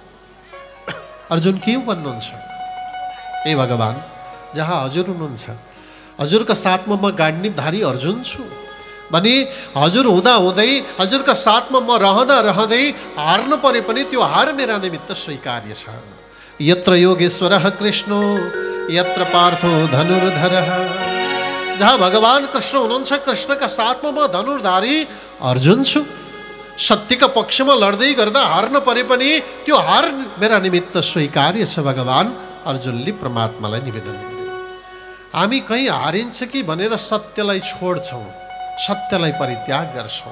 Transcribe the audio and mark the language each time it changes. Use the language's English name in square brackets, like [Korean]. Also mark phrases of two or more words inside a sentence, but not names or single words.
[Nepali] अर्जुन के भन्नुहुन्छ? ए भगवान जहाँ हजुर हुनुहुन्छ, हजुरका साथमा म गाण्डीवधारी अर्जुन छु भने हजुर हुँदा हुँदै हजुरका साथमा म रहँदा रहँदै हार्न परे पनि त्यो हार मेरा निमित्त स्वीकार्य छ। [Sanskrit] यत्र योगेश्वरः कृष्णो यत्र पार्थो धनुर्धरः, [Nepali] जहाँ भगवान कृष्ण हुनुहुन्छ, कृष्णका साथमा म धनुर्धारी अर्जुन छु। सत्यका पक्षमा लड्दै गर्दा हार्न परे पनि त्यो हार मेरा निमित्त स्वीकार्य छ भगवान, अर्जुनले परमात्मालाई निवेदन गरे। हामी कहीँ हारिन्छ कि भनेर सत्यलाई छोड्छौँ, सत्यलाई परित्याग गर्छौँ।